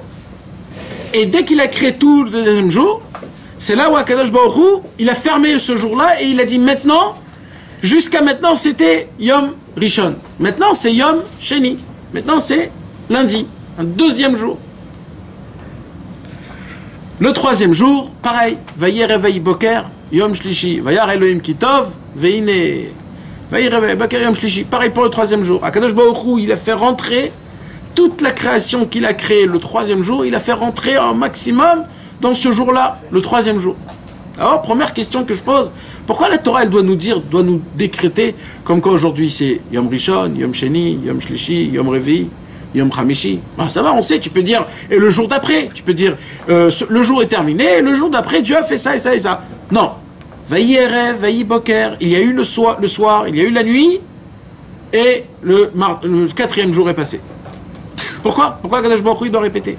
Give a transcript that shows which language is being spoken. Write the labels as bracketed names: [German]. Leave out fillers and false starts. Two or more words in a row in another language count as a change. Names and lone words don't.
[French] Et dès qu'il a créé tout le deuxième jour, c'est là où [Hebrew] הקדוש ברוך הוא, [French] il a fermé ce jour-là et il a dit maintenant, jusqu'à maintenant c'était [Hebrew] יום ראשון. [French] Maintenant c'est [Hebrew] יום שני. [French] Maintenant c'est lundi, un deuxième jour. Le troisième jour, pareil, [Hebrew] ויהי ערב ויהי בקר, יום שלישי, וירא אלהים כי טוב, ויני, ויהי ערב ויהי בקר, יום שלישי. [French] Pareil pour le troisième jour. [Hebrew] הקדוש ברוך הוא, [French] il a fait rentrer toute la création qu'il a créée le troisième jour, il a fait rentrer un maximum dans ce jour-là, le troisième jour. Alors, première question que je pose, pourquoi la Torah, elle doit nous décréter, comme quoi aujourd'hui c'est [Hebrew] יום ראשון, יום שני, יום שלישי, יום רביעי, יום חמישי. [French] Ah, ça va, on sait, tu peux dire, et le jour d'après, tu peux dire, le jour est terminé, et le jour d'après, Dieu a fait ça et ça et ça. Non. [Hebrew] ויהי ערב, ויהי בקר, [French] il y a eu le soir, il y a eu la nuit, et le quatrième jour est passé. [Hebrew] Pourquoi קדוש ברוך הוא, [French] il doit répéter?